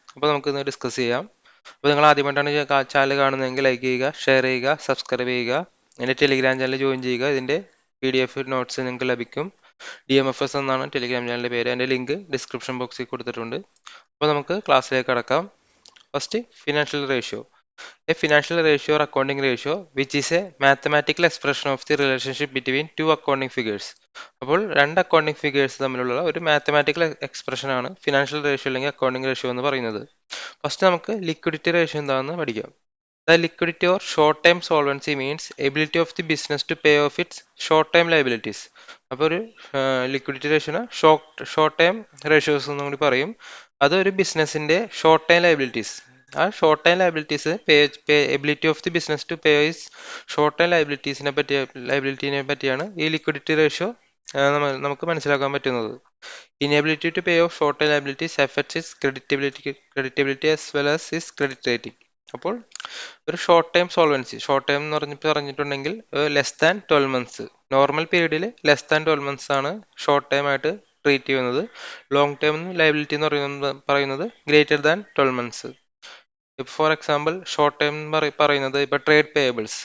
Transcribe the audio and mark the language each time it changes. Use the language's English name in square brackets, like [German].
[Malayalam] അപ്പോൾ നമുക്കിന്ന് ഡിസ്കസ് ചെയ്യാം. അപ്പോൾ നിങ്ങൾ ആദ്യമായിട്ടാണ് ചാനൽ കാണുന്നതെങ്കിൽ ലൈക്ക് ചെയ്യുക, ഷെയർ ചെയ്യുക, സബ്സ്ക്രൈബ് ചെയ്യുക. എൻ്റെ ടെലിഗ്രാം ചാനൽ ജോയിൻ ചെയ്യുക. ഇതിൻ്റെ PDF നോട്ട്സ് നിങ്ങൾക്ക് ലഭിക്കും. DMFS എന്നാണ് ടെലിഗ്രാം ചാനലിൻ്റെ പേര്. എൻ്റെ ലിങ്ക് ഡിസ്ക്രിപ്ഷൻ ബോക്സിൽ കൊടുത്തിട്ടുണ്ട്. അപ്പോൾ നമുക്ക് ക്ലാസ്സിലേക്ക് കടക്കാം. First, financial ratio. [English] A financial ratio or accounting ratio which is a mathematical expression of the relationship between two accounting figures. [Malayalam] അപ്പോൾ രണ്ട് അക്കൗണ്ടിങ് ഫിഗേഴ്സ് തമ്മിലുള്ള ഒരു മാത്തമാറ്റിക്കൽ എക്സ്പ്രഷൻ ആണ് ഫിനാൻഷ്യൽ റേഷ്യോ അല്ലെങ്കിൽ അക്കൗണ്ടിങ് റേഷ്യോ എന്ന് പറയുന്നത്. ഫസ്റ്റ് നമുക്ക് ലിക്വിഡിറ്റി റേഷ്യോ എന്താണെന്ന് പഠിക്കാം. [English] The liquidity or short-term solvency means ability of the business to pay off its short-term liabilities. [Malayalam] അപ്പോൾ ഒരു ലിക്വിഡിറ്റി റേഷ്യോനെ ഷോർട്ട് ടൈം റേഷ്യോസ് എന്നും കൂടി പറയും. അതൊരു ബിസിനസിന്റെ ഷോർട്ട് ടൈം ലയബിലിറ്റീസ്, ആ short time liabilities [English] ability of the business to pay is [Malayalam] short time ലയബിലിറ്റിനെ പറ്റിയാണ് ഈ ലിക്വിഡിറ്റി റേഷ്യോ നമുക്ക് മനസ്സിലാക്കാൻ പറ്റുന്നത്. [English] Inability to pay off short term liabilities affects its creditability as well as its credit rating. [Malayalam] അപ്പോൾ ഒരു short time solvency, short time എന്ന് പറഞ്ഞിട്ടുണ്ടെങ്കിൽ less than 12 months, normal പീരീഡിൽ ലെസ് ദാൻ 12 മന്ത്സ് ആണ് ഷോർട്ട് ടൈം ആയിട്ട് ട്രീറ്റ് ചെയ്യുന്നത്. Long time liability എന്ന് പറയുന്നത് ഗ്രേറ്റർ ദാൻ 12 മന്ത്സ്. ഇപ്പോൾ ഫോർ എക്സാമ്പിൾ ഷോർട്ട് ടൈം പറയുന്നത് ഇപ്പോൾ ട്രേഡ് പേയബിൾസ്.